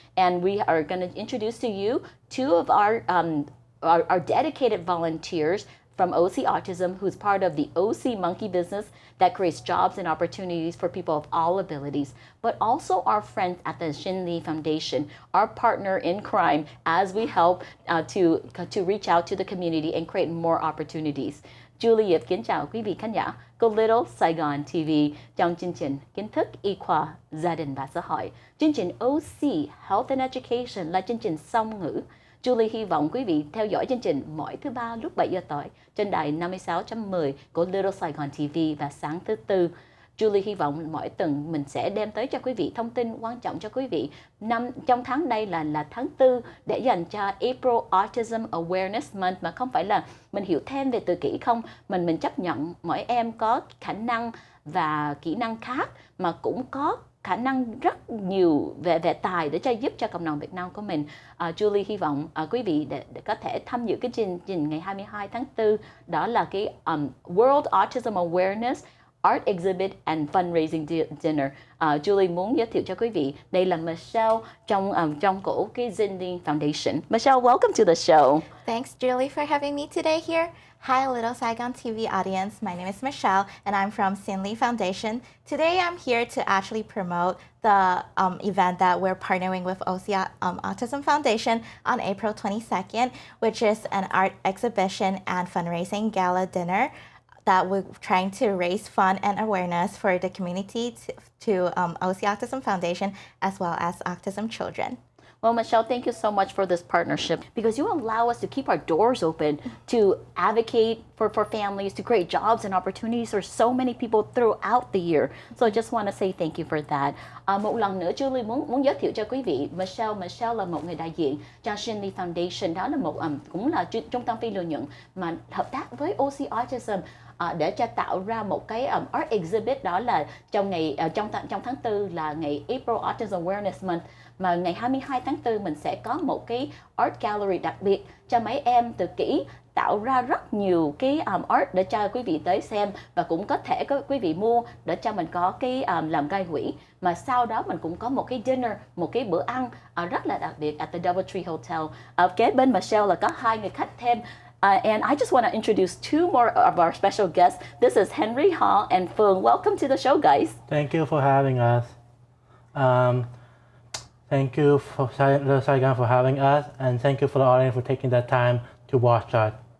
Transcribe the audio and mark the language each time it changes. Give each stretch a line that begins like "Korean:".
English: And we are going to introduce to you two of our dedicated volunteers from OC Autism, who's part of the OC Monkey business that creates jobs and opportunities for people of all abilities, but also our friends at the Shin Lee Foundation, our partner in crime, as we help to reach out to the community and create more opportunities.
Vietnamese: Julie kính chào quý vị khán giả của Little Saigon TV trong chương trình Kiến thức y khoa, gia đình và xã hội. Chương trình OC Health and Education là chương trình song ngữ. Julie hy vọng quý vị theo dõi chương trình mỗi thứ ba lúc 7 giờ tối trên đài 56.10 của Little Saigon TV và sáng thứ Tư. Julie hy vọng mỗi tuần mình sẽ đem tới cho quý vị thông tin quan trọng cho quý vị. Trong tháng đây là tháng 4 để dành cho April Autism Awareness Month, mà không phải là mình hiểu thêm về tự kỷ không, mình chấp nhận mỗi em có khả năng và kỹ năng khác, mà cũng có khả năng rất nhiều về tài để giúp cho cộng đồng Việt Nam của mình. Julie hy vọng quý vị để có thể tham dự cái chương trình ngày 22 tháng 4, đó là cái World Autism Awareness Art Exhibit and Fundraising Dinner. Julie muốn giới thiệu cho quý vị, đây là Michelle trong cổ cái Chân Lee Foundation.
English: Michelle, welcome to the show. Thanks, Julie, for having me today here. Hi, Little Saigon TV audience. My name is Michelle, and I'm from Chân Lee Foundation. Today, I'm here to actually promote the event that we're partnering with OC Autism Foundation on April 22nd, which is an art exhibition and fundraising gala dinner that we're trying to raise fund and awareness for the community to OC Autism Foundation as well as autism children. Well, Michelle, thank you so much for this partnership because you allow us to keep our doors open to advocate for families, to create jobs and opportunities for so many people throughout the year. So I just want to say thank you for that.
Vietnamese: Một lần nữa, Julie muốn giới thiệu cho quý vị, Michelle là một người đại diện cho Shin Lee Foundation. Đó là một cũng là trung tâm phi lợi nhuận mà hợp tác với OC Autism để cho tạo ra một cái art exhibit, đó là trong tháng 4 là ngày April Autism Awareness Month, mà ngày 22 tháng 4 mình sẽ có một cái art gallery đặc biệt cho mấy em tự kỷ, tạo ra rất nhiều cái art để cho quý vị tới xem, và cũng có thể quý vị mua để cho mình có cái làm gây quỹ. Mà sau đó mình cũng có một cái dinner, một cái bữa ăn rất là đặc biệt
English: at the Doubletree Hotel.
Vietnamese: Kế bên Michelle là có hai người khách thêm.
English: And I just want to introduce two more of our special guests. This is Henry Hall and Phương. Welcome to the show, guys. Thank you for having us. Thank you for Little Saigon for having us, and thank you for the audience for taking that time to watch us.